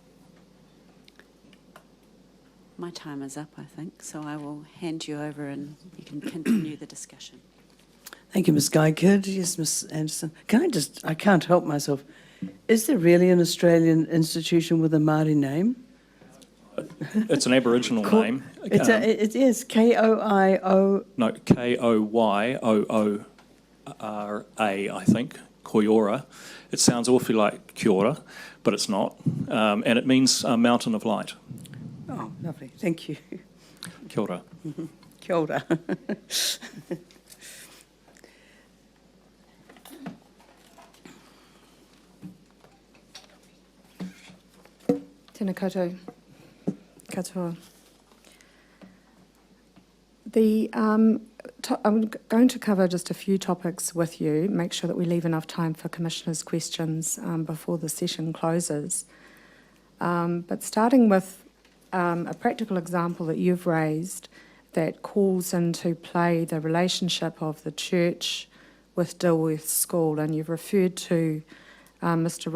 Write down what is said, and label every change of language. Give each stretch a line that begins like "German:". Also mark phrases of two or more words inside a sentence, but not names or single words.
English: My time is up, I think, so I will hand you over and you can continue the discussion. Thank you, Ms. Guy-Kidd. Yes, Ms. Anderson. I can't help myself. Is there really an Australian institution with a Māori name? It's an Aboriginal name. It is K-O-I-O... No, K-O-Y-O-O-R-A, I think, Koiora. It sounds awfully like
Māori: Kia ora,
English: but it's not. And it means mountain of light. Oh, lovely. Thank you.
Māori: Kia ora. Kia ora. Tēnā koutou, katoa.
English: I'm going to cover just a few topics with you, make sure that we leave enough time for Commissioners' questions before the session closes. But starting with a practical example that you've raised that calls into play the relationship of the church with Dilworth School, and you've referred to Mr.